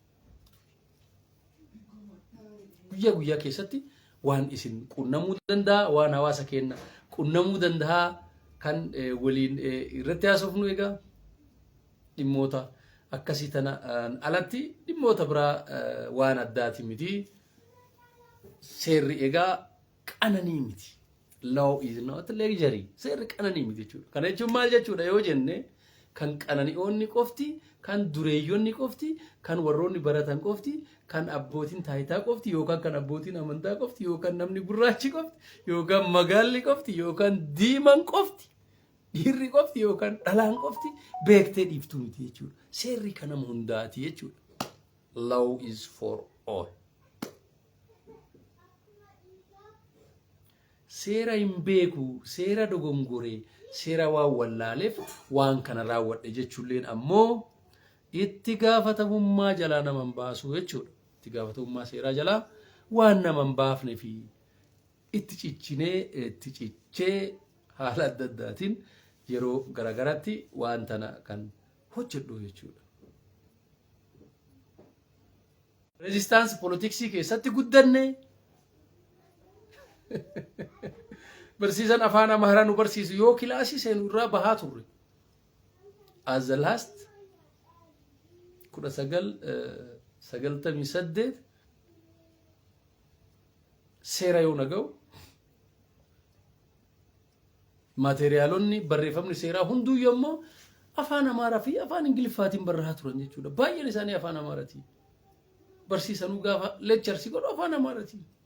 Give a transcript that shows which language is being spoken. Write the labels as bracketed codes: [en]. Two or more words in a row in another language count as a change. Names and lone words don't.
[om] Guyyaa keessatti waan isin qunnamuu danda'a, waan hawaasa keenya qunnamuu danda'a kan waliin irratti haasofnu egaa dhimmoota akkasii tana alatti dhimmoota biraa waan addaati miti. Seerri egaa qananii miti. [en] Law is not luxury. [om] Seerri qananii miti jechuudha. Kana jechuun maal jechuudha yoo jenne kan qananii'oonni qofti, kan dureeyyoonni qofti, kan warroonni baratan qofti, kan abbootiin taayitaa qofti yookaan kan abbootiin amantaa qofti yookaan namni gurraachi qofti yookaan magaalli qofti yookaan diiman qofti dhiirri qofti yookaan dhalaan qofti beektee dhiiftuu miti jechuudha. Seerri kan nama hundaati jechuudha. [en] Law is for all. [om] Seera hin beeku, seera dogongoree, seera waan wallaaleef waan kana raawwadhe jechuulleen ammoo itti gaafatamummaa jalaa nama hin baasu jechuudha. Itti gaafatamummaa seeraa jalaa waan nama hin baafne fi itti cichee haala adda addaatiin yeroo garagaraatti waan tana kan hojjedhu jechuudha. Resistance politiksii keessatti guddanne barsiisan afaan amaaraa nu barsiisu yoo kilaasii seenu irraa bahaa turre. [en] As the last [om] 1998 seera yoo naga'u maateriaalonni barreeffamni seeraa hunduu yommuu afaan amaaraa fi afaan ingiliffaatiin barreeffaa turan jechuudha. Baay'een isaanii afaan amaaraatiin barsiisanuu gaafa lecharsi godhu afaan amaaraatiin.